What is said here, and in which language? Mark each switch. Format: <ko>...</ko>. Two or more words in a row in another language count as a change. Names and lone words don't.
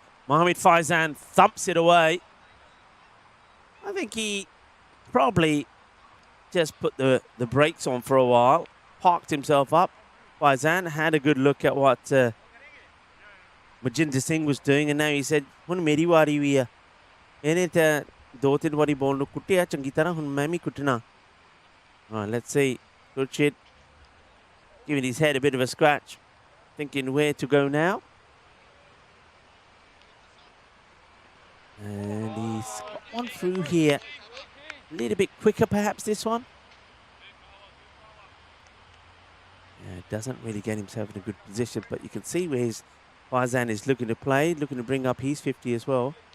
<en>Mohammad Faizan thumps it away. I think he probably just put the brakes on for a while. Parked himself up. Faizan had a good look at what Majinder Singh was doing. And now he said,</en> <pa>"ਹੁਣ ਮੇਰੀ ਵਾਰੀ ਹੋਈ ਹੈ। ਏਨੇ ਤਾਂ ਦੋ ਤਿੰਨ ਵਾਰੀ ਬਾਲ ਨੂੰ ਕੁੱਟੇ ਚੰਗੀ ਤਰ੍ਹਾਂ ਹੁਣ ਮੈਂ ਭੀ ਕੁੱਟਣਾ."</pa> <en>All right, let's see. Khurshid giving his head a bit of a scratch. Thinking where to go now. And he's got one through here. A little bit quicker perhaps this one. Yeah, doesn't really get himself in a good position, but you can see where his Faizan is looking to play, looking to bring up his 50 as well.</en>